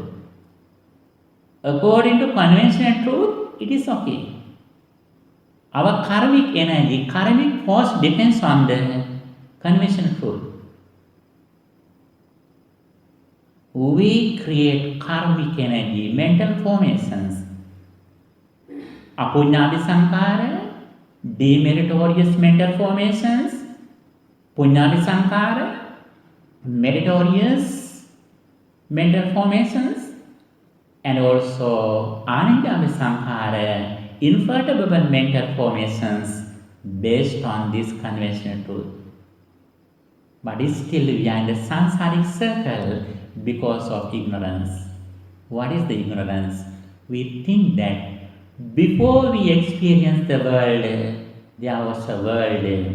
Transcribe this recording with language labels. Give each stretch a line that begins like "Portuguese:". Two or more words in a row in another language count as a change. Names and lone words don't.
English: According to conventional truth, it is okay. Our karmic energy, karmic force depends on the conventional truth. We create karmic energy, mental formations.
Pali: Apunyadi sankara,
English: demeritorious mental formations.
Pali: Punyadi sankara,
English: meritorious mental formations. And also
Pali: Anindami sankara,
English: invertible mental formations based on this conventional truth. But still we are in the samsaric circle because of ignorance. What is the ignorance? We think that before we experience the world, there was a world.